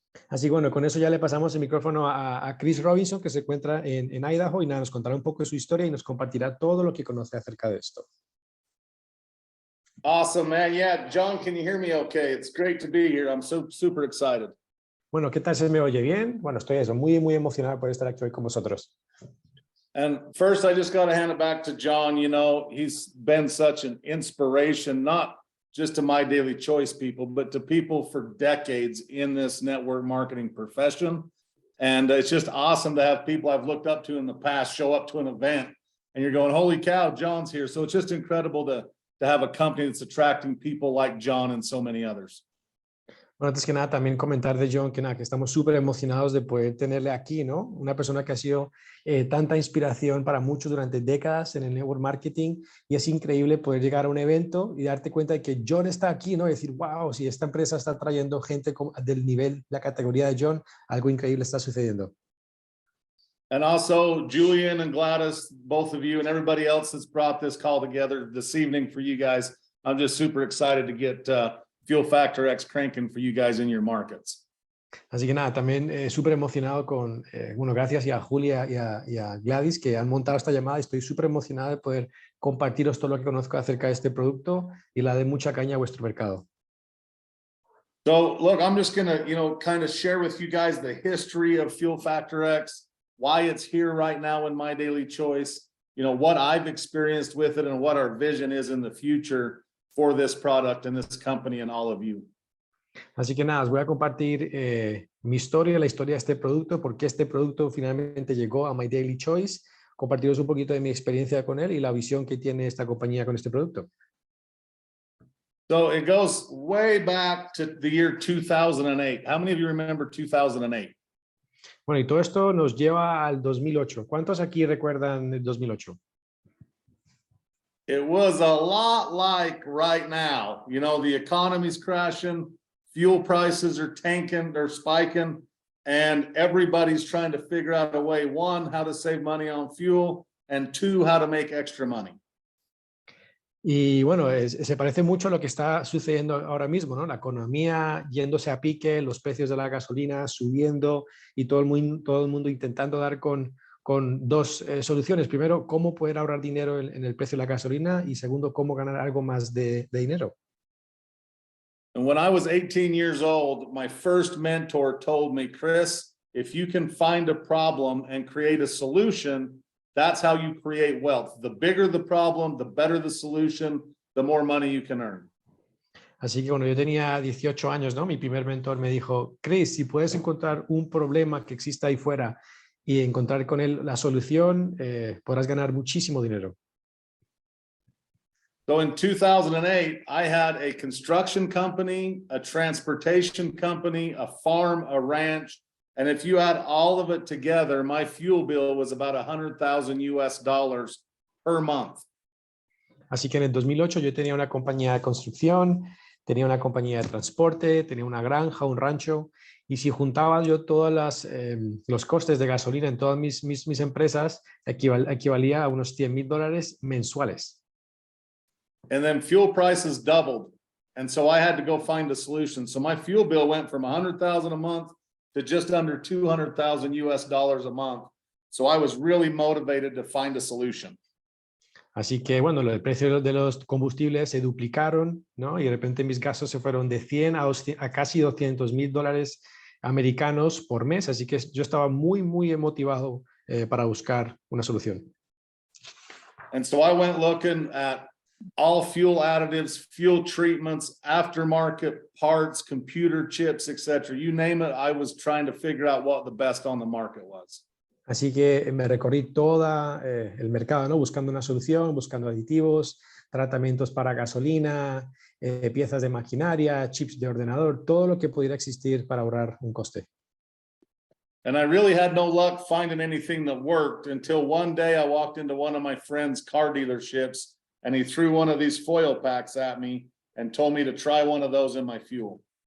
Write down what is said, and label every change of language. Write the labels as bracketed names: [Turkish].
[Spanish] Así que bueno, con eso ya le pasamos el micrófono a Chris Robinson, que se encuentra en Idaho, y nada, nos contará un poco de su historia y nos compartirá todo lo que conoce acerca de esto. [English] Awesome, man. Yeah, John, can you hear me okay? It's great to be here. I'm super excited. [Spanish] Bueno, ¿qué tal se me oye bien? Bueno, estoy eso, muy, muy emocionado por estar aquí hoy con vosotros. [English] And first, I just got to hand it back to John. You know, he's been such an inspiration, not just to My Daily Choice people, but to people for decades in this network marketing profession. And it's just awesome to have people I've looked up to in the past show up to an event and you're going, holy cow, John's here. So it's just incredible to have a company that's attracting people like John and so many others. [Spanish] Bueno, antes que nada, también comentar de John que, nada, que estamos súper emocionados de poder tenerle aquí, ¿no? Una persona que ha sido tanta inspiración para muchos durante décadas en el network marketing y es increíble poder llegar a un evento y darte cuenta de que John está aquí, ¿no? Y decir, wow, si esta empresa está trayendo gente del nivel, la categoría de John, algo increíble está sucediendo. [English] And also Julian and Gladys, both of you and everybody else that's brought this call together this evening for you guys. I'm just super excited to get Fuel Factor X cranking for you guys in your markets. [Spanish] Así que nada, también súper emocionado con, bueno, gracias a Julia y a Gladys que han montado esta llamada. Estoy súper emocionado de poder compartiros todo lo que conozco acerca de este producto y la de mucha caña a vuestro mercado. [English] So look, I'm just going to, kind of share with you guys the history of Fuel Factor X, why it's here right now in My Daily Choice, what I've experienced with it and what our vision is in the future for this product and this company and all of you. [Spanish] Así que nada, os voy a compartir mi historia, la historia de este producto, por qué este producto finalmente llegó a My Daily Choice, compartiros un poquito de mi experiencia con él y la visión que tiene esta compañía con este producto. [English] So it goes way back to the year 2008. How many of you remember 2008? [Spanish] Bueno, y todo esto nos lleva al 2008. ¿Cuántos aquí recuerdan el 2008? [English] It was a lot like right now. The economy's crashing, fuel prices are tanking, they're spiking, and everybody's trying to figure out a way, one, how to save money on fuel, and two, how to make extra money. [Spanish] Y bueno, se parece mucho a lo que está sucediendo ahora mismo, ¿no? La economía yéndose a pique, los precios de la gasolina subiendo y todo el mundo intentando dar con dos soluciones. Primero, cómo poder ahorrar dinero en el precio de la gasolina y segundo, cómo ganar algo más de dinero. [English] And when I was 18 years old, my first mentor told me, Chris, if you can find a problem and create a solution, that's how you create wealth. The bigger the problem, the better the solution, the more money you can earn. [Spanish] Así que cuando yo tenía 18 años, ¿no? Mi primer mentor me dijo, Chris, si puedes encontrar un problema que exista ahí fuera y encontrar con él la solución, podrás ganar muchísimo dinero. [English] So in 2008, I had a construction company, a transportation company, a farm, a ranch. And if you add all of it together, my fuel bill was about $100,000 per month. [Spanish] Así que en el 2008 yo tenía una compañía de construcción, tenía una compañía de transporte, tenía una granja, un rancho. Y si juntaba yo todos los costes de gasolina en todas mis empresas, equivalía a unos $100,000 mensuales. [English] And then fuel prices doubled. And so I had to go find a solution. So my fuel bill went from $100,000 a month to just under $200,000 a month. So I was really motivated to find a solution. [Spanish] Así que, bueno, el precio de los combustibles se duplicaron, ¿no? Y de repente mis gastos se fueron de 100 a casi $200,000 americanos por mes. Así que yo estaba muy, muy motivado para buscar una solución. [English] And so I went looking at all fuel additives, fuel treatments, aftermarket parts, computer chips, etc. You name it, I was trying to figure out what the best on the market was. [Spanish] Así que me recorrí todo el mercado, ¿no? Buscando una solución, buscando aditivos, tratamientos para gasolina, piezas de maquinaria, chips de ordenador, todo lo que pudiera existir para ahorrar un coste. [English] And I really had no luck finding anything that worked until one day I walked into one of my friend's car dealerships and he threw one of these foil packs at me and told me to try one of those in my fuel.